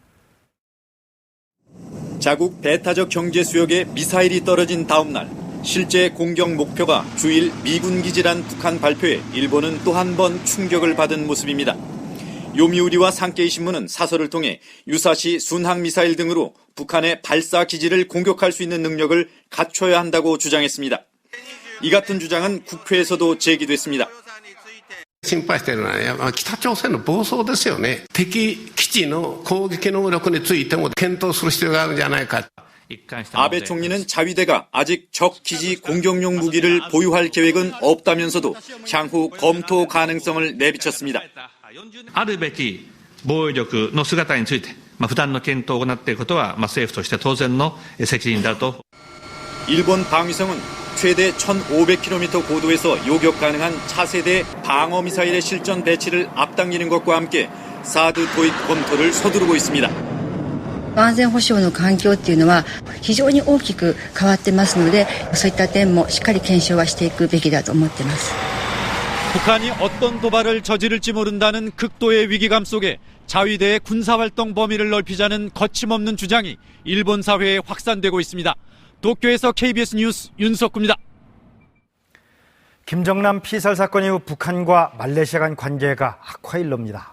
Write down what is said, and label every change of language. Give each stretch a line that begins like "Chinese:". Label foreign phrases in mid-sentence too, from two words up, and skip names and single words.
Korean: 자국 배타적 경제 수역에 미사일이 떨어진 다음 날 실제 공격 목표가 주일 미군 기지란 북한 발표에 일본은 또 한 번 충격을 받은 모습입니다. 요미우리와 산케이 신문은 사설을 통해 유사시 순항 미사일 등으로 북한의 발사 기지를 공격할 수 있는 능력을 갖춰야 한다고 주장했습니다. 이 같은 주장은 국회에서도 제기됐습니다.
Japanese: 心配しているのは北朝鮮の暴走ですよね。敵基地の攻撃能力についても検討する必要があるんじゃないか。
Korean: 아베 총리는 자위대가 아직 적 기지 공격용 무기를 보유할 계획은 없다면서도 향후 검토 가능성을 내비쳤습니다.
Japanese: あるべき防衛力の姿について不断の検討を行っていることは政府として当然の責任だと。
Korean: 일본 방위성은 최대 1,500km 고도에서 요격 가능한 차세대 방어 미사일의 실전 배치를 앞당기는 것과 함께 사드 도입 검토를 서두르고 있습니다.
Japanese: 安全保障の環境っていうのは非常に大きく変わってますので、そういった点もしっかり検証はしていくべきだと思っています.
Korean: 북한이 어떤 도발을 저지를지 모른다는 극도의 위기감 속에 자위대의 군사활동 범위를 넓히자는 거침없는 주장이 일본 사회에 확산되고 있습니다. 도쿄에서 KBS 뉴스 윤석구입니다. 김정남 피살 사건 이후 북한과 말레이시아 간 관계가 악화일로입니다.